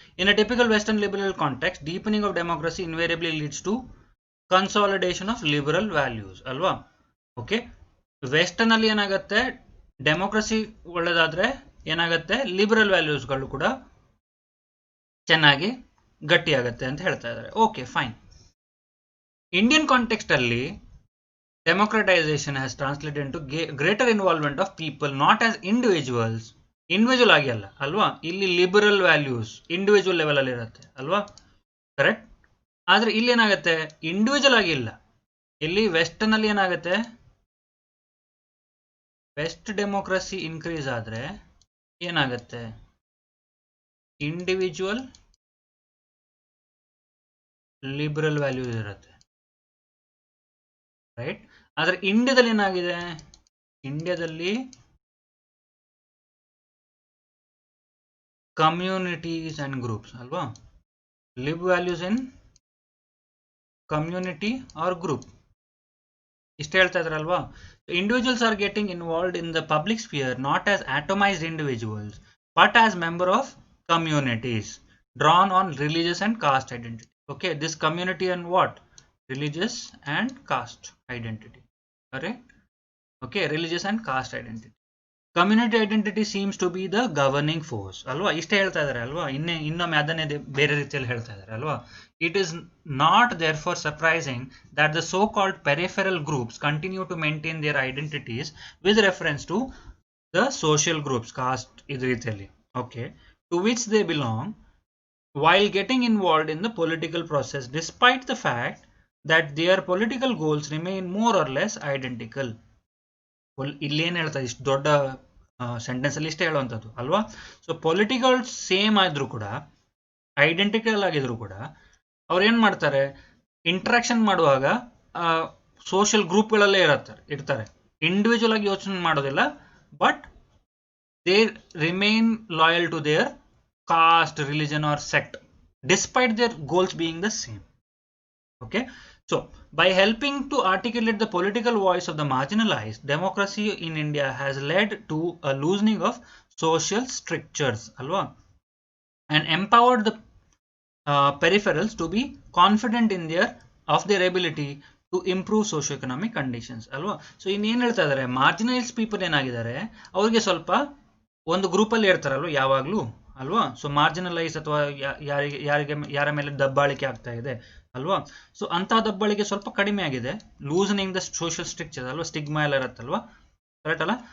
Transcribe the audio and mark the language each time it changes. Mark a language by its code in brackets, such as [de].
[en] In a typical western liberal context, deepening of democracy invariably leads to consolidation of liberal values ಅಲ್ವಾ? [kn] Okay, western ಅಲ್ಲಿ ಏನಾಗುತ್ತೆ, democracy ಒಳ್ಳೆದಾದ್ರೆ ಏನಾಗುತ್ತೆ, liberal ವ್ಯಾಲ್ಯೂಸ್ಗಳು ಕೂಡ ಚೆನ್ನಾಗಿ ಗಟ್ಟಿಯಾಗತ್ತೆ ಅಂತ ಹೇಳ್ತಾ ಇದ್ದಾರೆ. [en] Okay, fine. Indian context ಅಲ್ಲಿ democratization has translated into greater involvement of people, not as individuals. [kn] Individual ಆಗಿ ಅಲ್ಲ ಅಲ್ವಾ? ಇಲ್ಲಿ ಲಿಬರಲ್ ವ್ಯಾಲ್ಯೂಸ್ ಇಂಡಿವಿಜುವಲ್ ಲೆವೆಲ್ ಅಲ್ಲಿ ಇರುತ್ತೆ ಅಲ್ವಾ? ಕರೆಕ್ಟ್. ಆದ್ರೆ ಇಲ್ಲಿ ಏನಾಗುತ್ತೆ, ಇಂಡಿವಿಜುವಲ್ ಆಗಿ ಇಲ್ಲ. ಇಲ್ಲಿ ವೆಸ್ಟರ್ನ್ ಅಲ್ಲಿ ಏನಾಗುತ್ತೆ, ವೆಸ್ಟ್ ಡೆಮೋಕ್ರಸಿ ಇನ್ಕ್ರೀಸ್ ಆದ್ರೆ ಏನಾಗುತ್ತೆ, ಇಂಡಿವಿಜುವಲ್ ಲಿಬರಲ್ ವ್ಯಾಲ್ಯೂಸ್ ಇರುತ್ತೆ, ರೈಟ್? ಆದ್ರೆ ಇಂಡಿಯಾದಲ್ಲಿ ಏನಾಗಿದೆ, ಇಂಡಿಯಾದಲ್ಲಿ ಕಮ್ಯುನಿಟೀಸ್ ಅಂಡ್ ಗ್ರೂಪ್ಸ್ ಅಲ್ವಾ? [en] lib values in community or group, [kn] ಇಷ್ಟ ಹೇಳ್ತಾ ಇದ್ರಲ್ವಾ? [en] Individuals are getting involved in the public sphere not as atomised individuals but as member of communities drawn on religious and caste identity. Okay, this community and what, religious and caste identity, correct? Okay, religious and caste identity. Community identity seems to be the governing force ಅಲ್ವಾ? [kn] ಇಷ್ಟೇ ಹೇಳ್ತಾ ಇದ್ದಾರೆ ಅಲ್ವಾ? ಇನ್ನೊಮ್ಮೆ ಅದನ್ನೇ ಬೇರೆ ರೀತಿಯಲ್ಲಿ ಹೇಳ್ತಾ ಇದ್ದಾರೆ ಅಲ್ವಾ? [en] It is not therefore surprising that the so-called peripheral groups continue to maintain their identities with reference to the social groups, caste [kn] ಇದ್ರ ರೀತಿಯಲ್ಲಿ, [en] okay, to which they belong, while getting involved in the political process despite the fact that their political goals remain more or less identical. [kn] ಇಲ್ಲೇನು ಹೇಳ್ತಾರೆ, ಇಷ್ಟು ದೊಡ್ಡ sentence ಅಲ್ಲಿ ಇಷ್ಟೇ ಹೇಳುವಂಥದ್ದು ಅಲ್ವಾ? ಸೊ ಪೊಲಿಟಿಕಲ್ ಸೇಮ್ ಆದ್ರೂ ಕೂಡ, ಐಡೆಂಟಿಕಲ್ ಆಗಿದ್ರು ಕೂಡ, ಅವ್ರು ಏನ್ ಮಾಡ್ತಾರೆ, ಇಂಟ್ರಾಕ್ಷನ್ ಮಾಡುವಾಗ ಸೋಷಿಯಲ್ ಗ್ರೂಪ್ಗಳಲ್ಲೇ ಇರ್ತಾರೆ, ಇಂಡಿವಿಜುವಲ್ ಆಗಿ ಯೋಚನೆ ಮಾಡೋದಿಲ್ಲ. [en] But they remain loyal to their caste, religion or sect despite their goals being the same. Okay, so by helping to articulate the political voice of the marginalized, democracy in India has led to a loosening of social strictures alwa, and empowered the peripherals to be confident in their ability to improve socio-economic conditions ಅಲ್ವಾ. [kn] So ಇನ್ನೇನು ಹೇಳ್ತಾ ಇದ್ದಾರೆ, ಮಾರ್ಜಿನೈಸ್ people ಏನಾಗಿದ್ದಾರೆ ಅವ್ರಿಗೆ ಸ್ವಲ್ಪ ಒಂದು ಗ್ರೂಪಲ್ಲಿ ಇರ್ತಾರಲ್ವ ಯಾವಾಗಲೂ ಅಲ್ವಾ. ಸೊ ಮಾರ್ಜಿನಲೈಸ್ ಅಥವಾ ಯಾರ ಮೇಲೆ ದಬ್ಬಾಳಿಕೆ ಆಗ್ತಾ ಇದೆ ಅಲ್ವಾ, ಸೊ ಅಂತಹ ದಬ್ಬಾಳಿಕೆ ಸ್ವಲ್ಪ ಕಡಿಮೆ ಆಗಿದೆ. [en] loosening the social stricture ಅಲ್ವಾ, stigma [kn] ಎಲ್ಲ ಇರುತ್ತಲ್ವಾ, [en] Correct ಅಲ್ಲ.